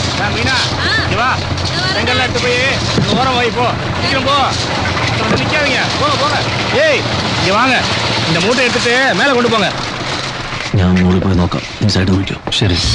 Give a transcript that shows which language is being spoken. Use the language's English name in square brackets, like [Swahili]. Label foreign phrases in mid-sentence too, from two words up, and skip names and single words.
[Tamil] மீனா இங்க வா செங்கல்லாம் எடுத்து போய் ஓரம் வை போ சீக்கிரம் போ நிக்காதீங்க போங்க போங்க ஏய் இங்க வாங்க இந்த மூட்டை எடுத்துட்டு மேலே கொண்டு போங்க [Malayalam] ഞാൻ മുകളിൽ പോയി നോക്കാം ഈ സൈഡ് നോക്കിയോ ശരി